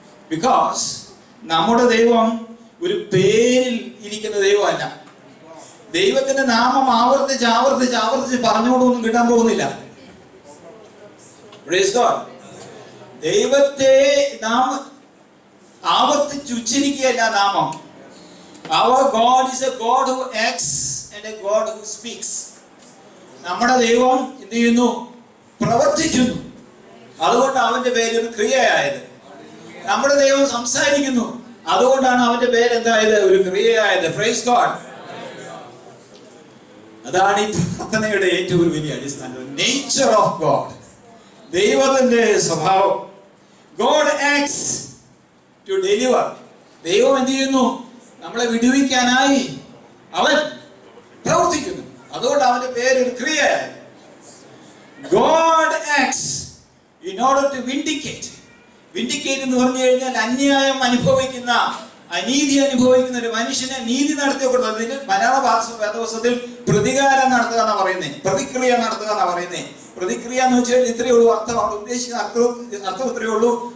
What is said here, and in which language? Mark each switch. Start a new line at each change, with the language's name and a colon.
Malayalam: Because നമ്മുടെ ദൈവം ഒരു പേരിൽ ഇരിക്കുന്ന ദൈവമല്ല. ദൈവത്തിന്റെ നാമം ആവർത്തിച്ച് ആവർത്തിച്ച് ആവർത്തിച്ച് പറഞ്ഞുകൊണ്ടൊന്നും കിട്ടാൻ പോകുന്നില്ല.
English: Praise God.
Malayalam: ദൈവത്തെ നാം ആവർത്തിച്ച് ഉച്ചരിക്കുകയല്ല നാമം.
English: Our God is a God who acts and a God who speaks.
Malayalam: നമ്മുടെ ദൈവം എന്ത് ചെയ്യുന്നു? പ്രവർത്തിക്കുന്നു. അതുകൊണ്ട് അവന്റെ പേര് ഒരു ക്രിയയായത്. നമ്മുടെ ദൈവം സംസാരിക്കുന്നു, അതുകൊണ്ടാണ് അവന്റെ പേര് എന്തായത്? ഒരു ക്രിയയായത്.
English: Praise God.
Malayalam: അതാണ് ഈ പ്രാർത്ഥനയുടെ ഏറ്റവും വലിയ അടിസ്ഥാനം.
English: nature of God,
Malayalam: ദൈവത്തിന്റെ സ്വഭാവം.
English: God acts to deliver.
Malayalam: ദൈവം എന്ത് ചെയ്യുന്നു? നമ്മളെ വിടുവിക്കാനായി അവൻ പ്രവർത്തിക്കുന്നു. അതുകൊണ്ട് അവന്റെ പേര് ഒരു ക്രിയയായി.
English: God acts in order to vindicate.
Malayalam: Vindicate എന്ന് പറഞ്ഞു കഴിഞ്ഞാൽ അന്യായം അനുഭവിക്കുന്ന, അനീതി അനുഭവിക്കുന്ന ഒരു മനുഷ്യനെ നീതി നടത്തിയപ്പെടുന്നതിന് മലയാള വേദപുസ്തകത്തിൽ പ്രതികാരം നടത്തുക എന്നാ പറയുന്നത്, പ്രതിക്രിയ നടത്തുക എന്നാ പറയുന്നത്. പ്രതിക്രിയ എന്ന് വെച്ചാൽ ഇത്രയേ ഉള്ളൂ അർത്ഥം. അവിടെ ഉദ്ദേശിക്കുന്ന അർത്ഥം ഇത്രയേ ഉള്ളൂ.